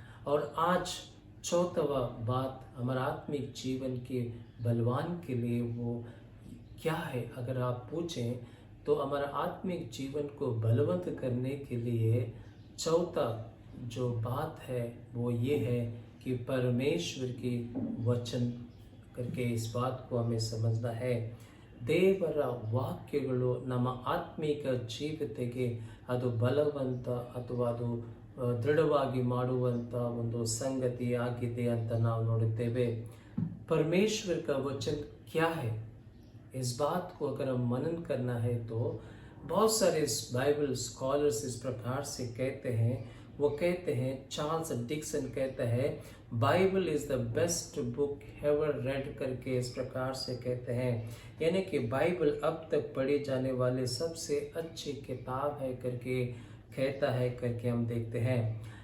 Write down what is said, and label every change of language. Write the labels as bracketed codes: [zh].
[hi] और आज चौथा बात हमारा आत्मिक जीवन के बलवान के लिए वो क्या है, अगर आप पूछें तो हमारा आत्मिक जीवन को बलवंत करने के लिए चौथा जो बात है वो ये है कि परमेश्वर की वचन करके इस बात को हमें समझना है। [kn] ದೇವರ ವಾಕ್ಯಗಳು ನಮ್ಮ ಆತ್ಮಿಕ ಜೀವಿತಕ್ಕೆ ಅದು ಬಲವಂತ ಅಥವಾ ಅದು ದೃಢವಾಗಿ ಮಾಡುವಂಥ ಒಂದು ಸಂಗತಿ ಆಗಿದೆ ಅಂತ ನಾವು ನೋಡುತ್ತೇವೆ। [hi] परमेश्वर का वचन क्या है, इस बात को अगर हम मनन करना है तो बहुत सारे बाइबल स्कॉलर्स इस प्रकार से कहते हैं। वो कहते हैं, चार्ल्स डिक्सन कहता है, [en] Bible is the best book ever read [hi] करके इस प्रकार से कहते हैं, यानी कि बाइबल अब तक पढ़ी जाने वाले सबसे अच्छी किताब है करके कहता है करके हम देखते हैं।